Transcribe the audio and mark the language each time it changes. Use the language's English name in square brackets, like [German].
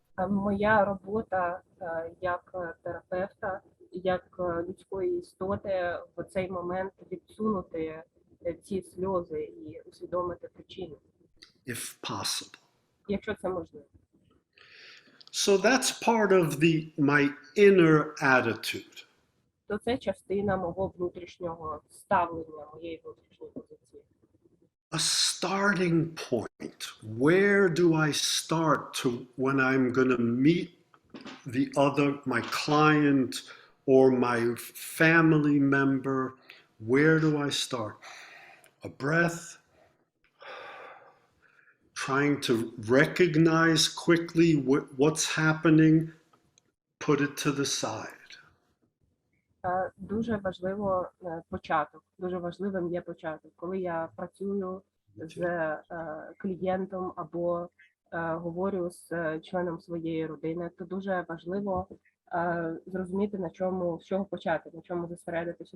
[Ukrainian] Моя робота як терапевта, як людської істоти в цей момент відсунути ці сльози і усвідомити причину. [English] If possible. [Ukrainian] Якщо це можливо. [English] So that's part of my inner attitude. [Ukrainian] То це частина мого внутрішнього ставлення, моєї внутрішньої позиції. [English] A starting point. Where do I start when I'm going to meet my client or my family member? Where do I start? A breath. Trying to recognize quickly what's happening, put it to the side. [Ukrainian] Дуже важливо початок. Дуже важливим є початок. Коли я працюю з клієнтом або говорю з членом своєї родини, то дуже важливо зрозуміти, з чого почати, на чому зосередитися.